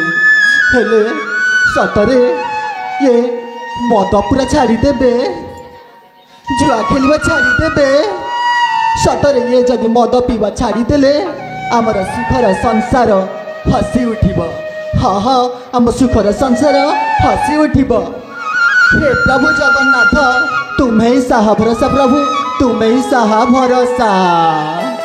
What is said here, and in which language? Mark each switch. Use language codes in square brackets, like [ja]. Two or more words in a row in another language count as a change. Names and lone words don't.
[or] ହେଲେ ସତରେ ଇଏ ମଦ ପୁରା ଛାଡ଼ିଦେବେ, ଜୁଆ ଖେଳିବା ଛାଡ଼ିଦେବେ। ସତରେ ଇଏ ଯଦି ମଦ ପିଇବା ଛାଡ଼ିଦେଲେ ଆମର ସୁଖର ସଂସାର ହସି ଉଠିବ। ହଁ ହଁ, ଆମ ସୁଖର ସଂସାର ହସି ଉଠିବ। [hi] हे प्रभु जगन्नाथ, तुम्हें ही साहा भरोसा प्रभु, तुम्हें ही साहा भरोसा।